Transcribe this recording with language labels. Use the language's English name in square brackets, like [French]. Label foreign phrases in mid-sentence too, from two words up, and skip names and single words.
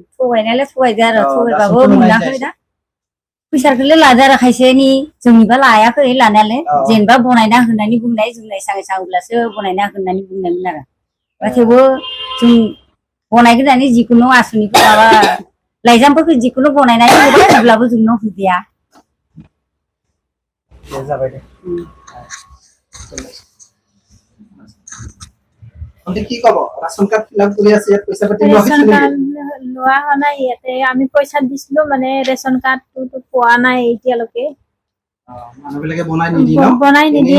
[Bodo] थगायनायालाय थगायदो आरो थगायबाबो मोनाखै दा फैसाखौलाय लादो आरो खायसेनि जोंनिबा लायाखै लानायालाय जेनेबा बनायना होनानै बुंनाय जोंनाय सांगे सांग्लासो बनायना होनानै बुंनायमोन आरो थेवबो जों बनायग्रोनानै जिखुनु आसनिखौ माबा लाइजामफोरखौ जिखुनु बनायनानै होबाय अब्लाबो जोंनाव होदिया जाबाय दे [Assamese] কি কব [English] ration card fill up [Assamese] কৰি আছে পইচা পাতি লোৱা নাই ইয়াতে আমি পইচা দিছিলো মানে ৰেশন কাৰ্ডটো পোৱা নাই এতিয়ালৈকে মানুহবিলাকে বনাই নিদিয়ে